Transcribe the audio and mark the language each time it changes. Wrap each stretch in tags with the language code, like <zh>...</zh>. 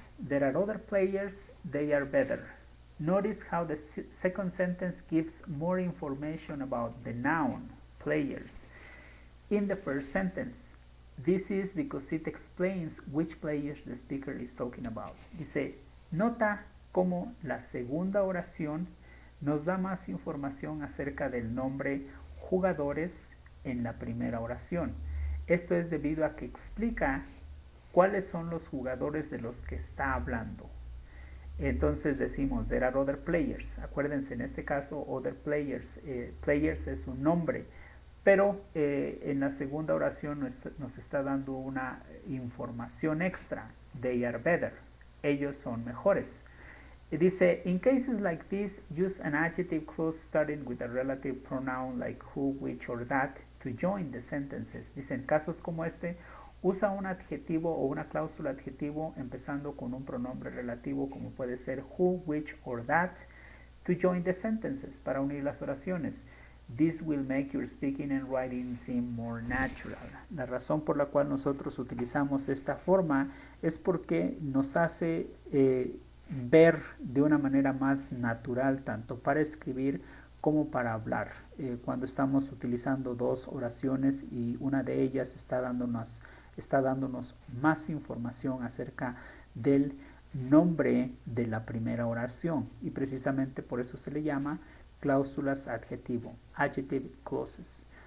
<en>There are other players, they are better. Notice how the second sentence gives more information about the noun, players. In the first sentence, this is because it explains which players the speaker is talking about.</en> <es>Dice, nota cómo la segunda oración nos da más información acerca del nombre jugadores en la primera oración. Esto es debido a que explica cuáles son los jugadores de los que está hablando. Entonces decimos,</es> <en>there are other players.</en> <es>Acuérdense, en este caso,</es> <en>other players.</en> <es>Players es un nombre, pero en la segunda oración nos está dando una información extra.</es> <en>They are better.</en> <es>Ellos son mejores. Dice,</es> <en>in cases like this, use an adjective clause starting with a relative pronoun like who, which, or that to join the sentences.</en> <es>Dice, en casos como este, usa un adjetivo o una cláusula adjetivo empezando con un pronombre relativo como puede ser</es> <en>who, which, or that to join the sentences,</en> <es>para unir las oraciones.</es> <en>This will make your speaking and writing seem more natural.</en> <es>La razón por la cual nosotros utilizamos esta forma es porque nos hace ver de una manera más natural tanto para escribir como para hablar. Cuando estamos utilizando dos oraciones y una de ellas está dándonos más información acerca del nombre de la primera oración, y precisamente por eso se le llama cláusulas adjetivo,</es> <en>adjective clauses.</en>